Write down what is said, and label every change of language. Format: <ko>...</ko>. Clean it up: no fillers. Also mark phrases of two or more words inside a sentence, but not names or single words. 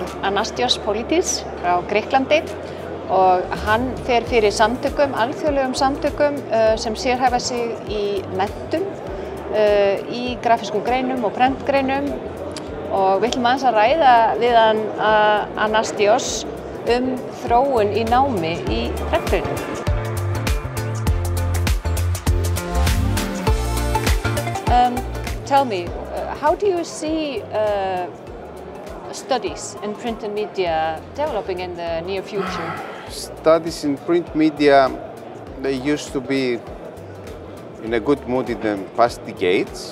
<is>Anastasios Politis frá Grikklandi og hann fer fyrir samtökum, alþjóðlegum samtökum sem sérhæfa sig í menntun, í grafískum greinum og prentgreinum og við ætlum aðeins að ræða við hann Anastasios þróun í námi í prentgreinum.</is> <en>Tell me, how do you see studies in print and media developing in the near future? Studies in print media, they used to be in a good mood in the past decades.</en>